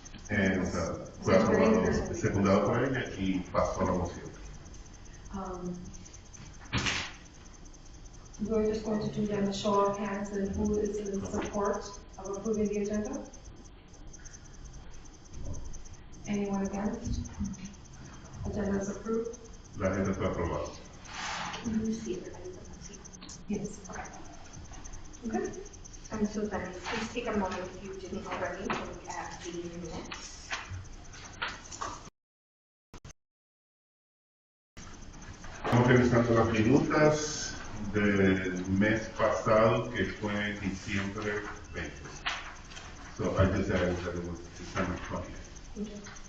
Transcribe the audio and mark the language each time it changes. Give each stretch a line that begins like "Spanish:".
Spanish: And fue aprobado, secundado por ella y pasó la moción.
English: We're just going to do them a show of hands and who is in support of approving the agenda? Anyone against? Agenda is approved?
Spanish: La agenda fue aprobada.
English: You see everybody doesn't see. Yes. Okay. Okay. And so then, please take a moment if you didn't already to look at the minutes.
Spanish: Estamos revisando las minutas del mes pasado, que fue diciembre 20.
English: So I just added that it was December 20th. Okay.